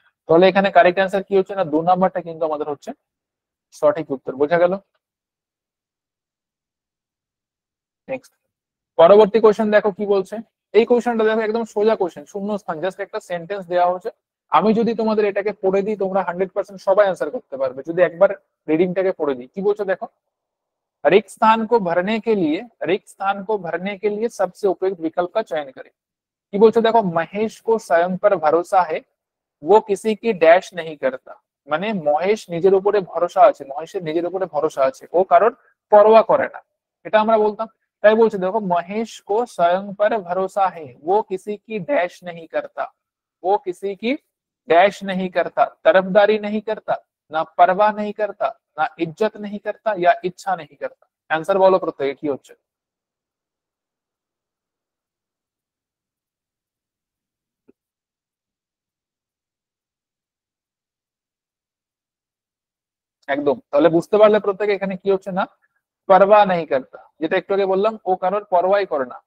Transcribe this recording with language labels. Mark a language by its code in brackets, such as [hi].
[bn] তাহলে এখানে correct answer কি হচ্ছে না, 2 নাম্বারটা কিন্তু আমাদের হচ্ছে সঠিক উত্তর। বোঝা গেল? নেক্সট পরবর্তী কোশ্চেন দেখো কি বলছে। এই কোশ্চেনটা দেখো একদম সোজা কোশ্চেন, শূন্য স্থান, জাস্ট একটা সেন্টেন্স দেওয়া হচ্ছে। আমি যদি তোমাদের এটাকে পড়ে দিই তোমরা 100% সবাই आंसर করতে পারবে যদি একবার রিডিংটাকে পড়ে দিই। কি বলছো দেখো, [hi] रिक्त स्थान को भरने के लिए, रिक्त स्थान को भरने के लिए सबसे उपयुक्त विकल्प का चयन करें। [bn] কি বলছো দেখো, [hi] মহেশ को स्वयं पर भरोसा है, वो किसी की डैश नहीं करता। [bn] মানে মহেশ নিজের উপরে ভরসা আছে, মহেশের নিজের উপরে ভরসা আছে, ও কারোর পরোয়া করে না, এটা আমরা বলতাম। তাই বলছে দেখো, [hi] মহেশ को स्वयं पर भरोसा है, वो किसी की डैश नहीं करता, वो किसी की डैश नहीं करता, तरफदारी नहीं करता, ना परवाह नहीं करता, ना इज्जत नहीं करता, या इच्छा नहीं करता। [bn] आंसर বলো প্রত্যেকে কি হচ্ছে। একদম, তাহলে বুঝতে পারলে প্রত্যেকে এখানে কি হচ্ছে না, পারবা [hi] नहीं करता, [bn] যেটা একটু আগে বললাম, ও কারোর পরোয়াই করে না।